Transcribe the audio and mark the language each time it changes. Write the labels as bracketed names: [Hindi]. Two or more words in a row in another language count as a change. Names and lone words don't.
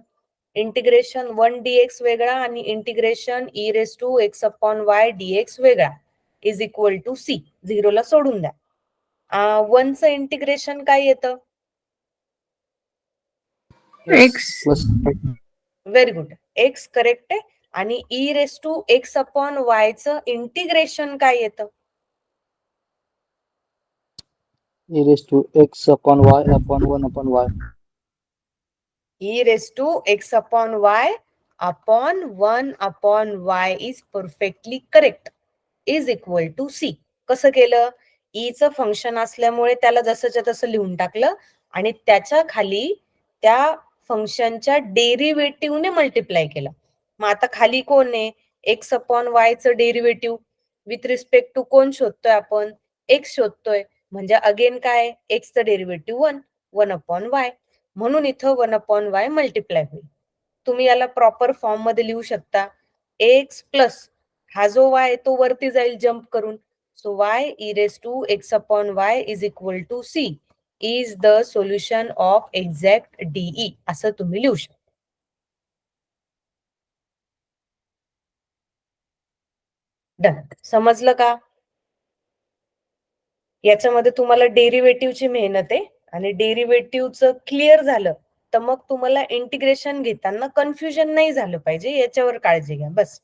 [Marathi] इंटिग्रेशन 1 dx वेगळा आणि इंटिग्रेशन e⁻x/y dx वेगळा [English] is equal to [Marathi] c. 0 ला सोडून द्या. 1 चं इंटिग्रेशन काय येतं? X. [English] very good. [Marathi] x करेक्ट आहे. आणि e⁻x/y चं इंटिग्रेशन काय येतं? e⁻x/y/1/y. [English] e⁻x/y/1/y is perfectly correct. is equal to c. [Marathi] कसं केलं? e चं फंक्शन असल्यामुळे त्याला जसंच्या तसं लिहून टाकलं आणि त्याच्या खाली त्या फंक्शनच्या डेरिव्हेटिव्हने मल्टिप्लाय केलं. मग आता खाली कोण आहे? x/y चं डेरिव्हेटिव्ह [English] with respect to [Marathi] कोण शोधतोय आपण? x शोधतोय. म्हणजे अगेन काय? x चं डेरिव्हेटिव्ह 1/y. म्हणून इथं 1/y मल्टिप्लाय होईल. तुम्ही याला [English] proper form [Marathi] मध्ये लिहू शकता. x प्लस हा जो y तो वरती जाईल जम्प करून. [English] so y e⁻x/y is equal to c is the solution of exact DE [Marathi] असं तुम्ही लिहू शकता. डन. समजलं का? याच्यामध्ये तुम्हाला डेरिव्हेटिव्हची मेहनत आहे आणि डेरिव्हेटिव्हचं क्लिअर झालं तर मग तुम्हाला इंटिग्रेशन घेताना कन्फ्युजन नाही झालं पाहिजे, याच्यावर काळजी घ्या बस.